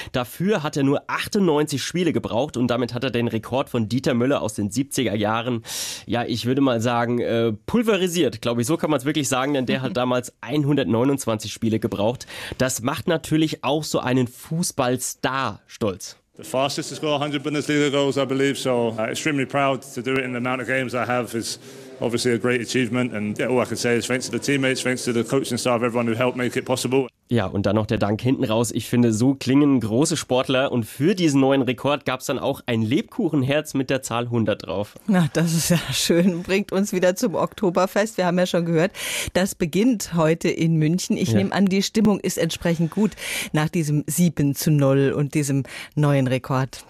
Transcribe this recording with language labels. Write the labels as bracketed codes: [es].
[de] Dafür hat er nur 98 Spiele gebraucht und damit hat er den Rekord von Dieter Müller aus den 70er Jahren, ja, ich würde mal sagen, pulverisiert, glaube ich. So kann man es wirklich sagen, denn der hat damals 129 Spiele gebraucht. Das macht natürlich auch so einen Fußballstar stolz. [en] The fastest to score 100 Bundesliga goals, I believe, so extremely proud to do it in the amount of games I have is obviously a great achievement and all I can say is thanks to the teammates, thanks to the coaching staff, everyone who helped make it possible. [de] Ja, und dann noch der Dank hinten raus. Ich finde, so klingen große Sportler und für diesen neuen Rekord gab es dann auch ein Lebkuchenherz mit der Zahl 100 drauf. Na, das ist ja schön. Bringt uns wieder zum Oktoberfest. Wir haben ja schon gehört, das beginnt heute in München. Ich nehme an, die Stimmung ist entsprechend gut nach diesem 7:0 und diesem neuen Rekord.